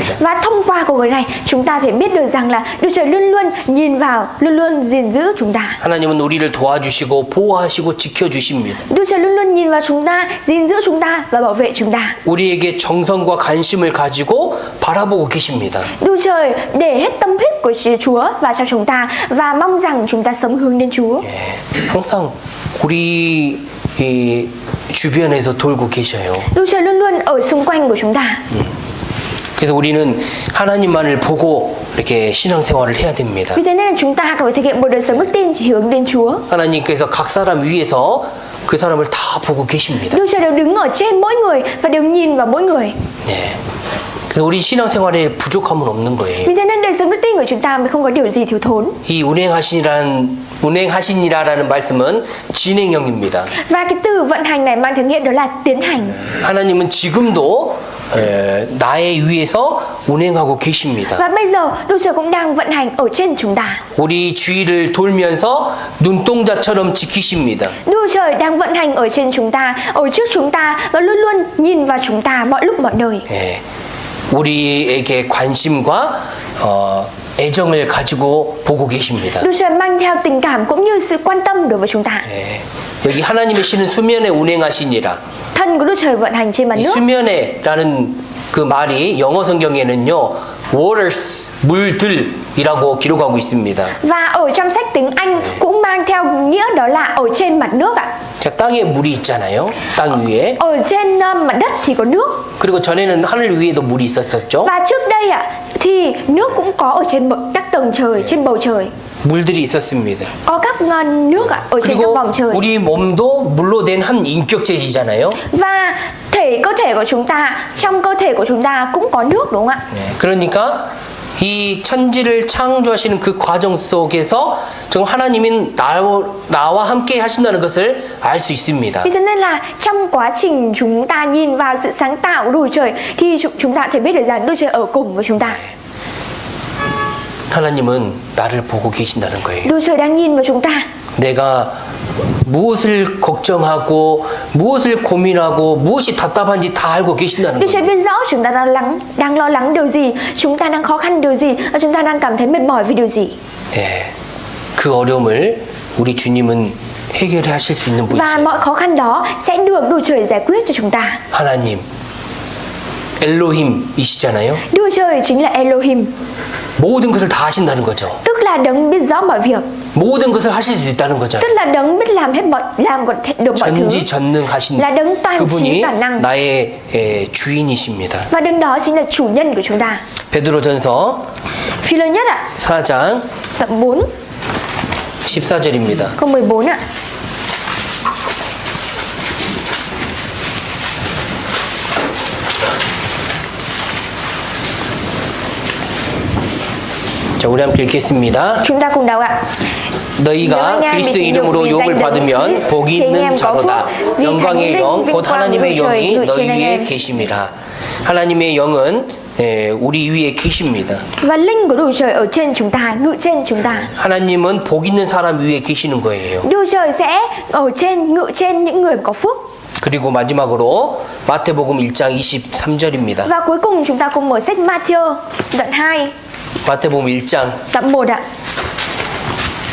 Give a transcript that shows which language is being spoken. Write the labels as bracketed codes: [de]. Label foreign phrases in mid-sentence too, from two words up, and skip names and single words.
[vi] Và thông qua câu nói này, chúng ta thể biết được rằng là Đức Trời luôn luôn nhìn vào, luôn luôn gìn giữ chúng ta. [ko] 하나님은 우리를 도와주시고 보호하시고 지켜주십니다. [vi] Đức Trời luôn luôn nhìn vào chúng ta, gìn giữ chúng ta và bảo vệ chúng ta. [ko] 우리에게 정성과 관심을 가지고 바라보고 계십니다. [vi] Đức Trời để hết tâm huyết của Chúa vào trong chúng ta và mong rằng chúng ta sống hướng đến Chúa. [ko] 항상 우리 이 주변에서 돌고 계셔요. [vi] Đức Trời luôn luôn ở xung quanh của chúng ta. [ko] 그래서 우리는 하나님만을 보고 이렇게 신앙생활을 해야 됩니다. [vi] Vì thế nên là chúng ta cần phải thực hiện một đời sống đức tin chỉ hướng đến Chúa. [ko] 하나님께서 각 사람 위에서 그 사람을 다 보고 계십니다. [vi] Đức Trời đều đứng ở trên mỗi người và đều nhìn vào mỗi người. [ko] 네. 그래서 우리 신앙생활에 부족함은 없는 거예요. [vi] Vì thế nên đời sống đức tin của chúng ta mới không có điều gì thiếu thốn. [ko] 이 운행하시니라라는 말씀은 진행형입니다. [vi] Và cái từ vận hành này mang theo nghĩa đó là tiến hành. [ko] 하나님은 지금도 나의 위에서 운행하고 계십니다. [vi] Và bây giờ Đức Trời cũng đang vận hành ở trên chúng ta. [ko] 우리 주위를 돌면서 눈동자처럼 지키십니다. [vi] Đức Trời đang vận hành ở trên chúng ta, ở trước chúng ta và luôn luôn nhìn vào chúng ta mọi lúc mọi nơi. [ko] 예, 우리에게 관심과 애정을 가지고 보고 계십니다. [vi] Đức Trời mang theo tình cảm cũng như sự quan tâm đối với chúng ta. [ko] 예, 여기 하나님의 신은 수면에 운행하시니라. [vi] Thần của Đức Trời vận hành trên mặt [ko] 이 [vi] nước. [ko] 수면에라는 그 말이 영어 성경에는요, waters, 물들이라고 기록하고 있습니다. [vi] Và ở trong sách tiếng Anh cũng mang theo nghĩa đó là ở trên mặt nước ạ. [ko] 자, 땅에 물이 있잖아요. 땅 위에. [vi] Ở trên mặt đất thì có nước. [ko] 그리고 전에는 하늘 위에도 물이 있었었죠. [vi] Và trước đây ạ thì nước cũng có ở trên các tầng trời, trên bầu trời. [ko] 물들이 있었습니다. [vi] Có các nước ạ ở trên các [ko] 그리고 [vi] vòng trời. [ko] 우리 몸도 물로 된 한 인격체이잖아요. [vi] Và cơ thể của chúng ta, trong cơ thể của chúng ta cũng có nước đúng không ạ? [ko] 네, 그러니까 이 천지를 창조하시는 그 과정 속에서 지금 하나님이 나와 함께 하신다는 것을 알 수 있습니다. [vi] Vì thế nên là trong quá trình chúng ta nhìn vào sự sáng tạo của Đức Trời thì chúng ta thể biết được rằng Đức Trời ở cùng với chúng ta. [ko] 하나님은 나를 보고 계신다는 거예요. [vi] Đức Trời đang nhìn vào chúng ta. [ko] 내가 무엇을 걱정하고 무엇을 고민하고 무엇이 답답한지 다 알고 계신다는 [vi] Đức Trời [ko] 거예요. [vi] biết rõ chúng ta đang lo lắng điều gì, chúng ta đang khó khăn điều gì, và chúng ta đang cảm thấy mệt mỏi vì điều gì. [ko] 예, 그 어려움을 우리 주님은 해결하실 수 있는 [vi] Và [ko] 분이세요. [vi] mọi khó khăn đó sẽ được Đức Trời giải quyết cho chúng ta. [ko] 하나님, 엘로힘이시잖아요. [vi] Đức Trời chính là Elohim, [ko] 모든 것을 다 하신다는 거죠. [vi] tức là đấng biết rõ mọi việc, [ko] 모든 것을 하실 수 있다는 거잖아요. [vi] tức là đấng biết làm được mọi thứ, [ko] 전지전능하신 [vi] là đấng toàn trí [ko] 그분이 [vi] toàn năng. [ko] 나의 주인이십니다. [vi] Và đấng đó chính là chủ nhân của chúng ta. [ko] 베드로전서 [vi] Phi lớn nhất ạ, [ko] 4장 [vi] đoạn 4 [ko] 14절입니다. [vi] câu 14 ạ. [ko] 자, 우리 함께 읽겠습니다. [vi] Chúng ta cùng đọc ạ. [ko] 너희가 그리스도 이름으로 욕을 받으면 복이 있는 자로다. 영광의 영, 곧 하나님의 영이 너희 위에 계심이라. 하나님의 영은 우리 위에 계십니다. [vi] Và linh của Đức Trời ở trên chúng ta, ngự trên chúng ta. [ko] 하나님은 복 있는 사람 위에 계시는 거예요. [vi] Đức Trời sẽ ở trên, ngự trên những người có phước. [ko] 그리고 마지막으로 마태복음 1장 23절입니다. [vi] Và cuối cùng chúng ta cùng mở sách Matthew đoạn 2, [ko] 마태복음 1장 [vi] đoạn 1 ạ.